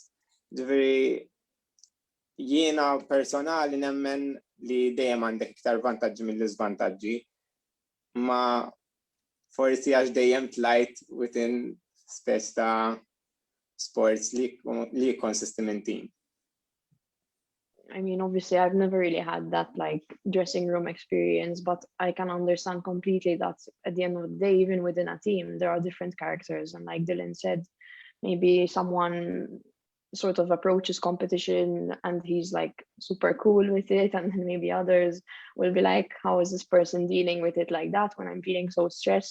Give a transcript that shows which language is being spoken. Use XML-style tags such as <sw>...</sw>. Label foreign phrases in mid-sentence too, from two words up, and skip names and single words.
<mt>Ġifieri jiena personali nemmen li dejjem għandek iktar vantaġġi mill-iżvantaġġi, ma forsi għax dejjem tlajt within spess ta' sports li consisti minn team.</mt> <en>I mean, obviously, I've never really had that like dressing room experience, but I can understand completely that at the end of the day, even within a team, there are different characters. And like Dylan said, maybe someone sort of approaches competition and he's like super cool with it, and then maybe others will be like, how is this person dealing with it like that when I'm feeling so stressed?</en>